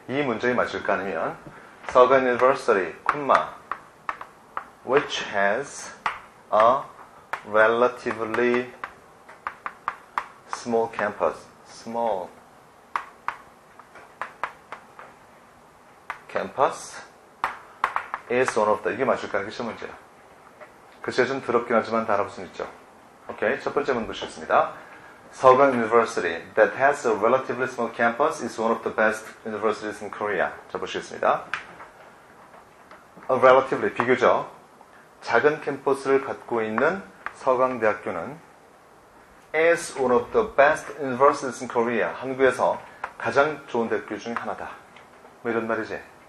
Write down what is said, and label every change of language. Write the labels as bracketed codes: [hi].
[ko] 이 문장이 맞을까 아니면 [en] 서강 University, 쿤마, which has a relatively small campus. Small campus is one of the. [ko] 이게 맞을까? 이게 시험 문제야. 글씨가 좀 더럽긴 하지만 다 알아볼 수는 있죠. 오케이. 첫 번째 문제 보시겠습니다. [en] 서강 University that has a relatively small campus is one of the best universities in Korea. [ko] 자, 보시겠습니다. [en] A relatively, [ko] 비교적 작은 캠퍼스를 갖고 있는 서강대학교는 [en] is one of the best universities in Korea. [ko] 한국에서 가장 좋은 대학교 중 하나다. 뭐 이런 말이지.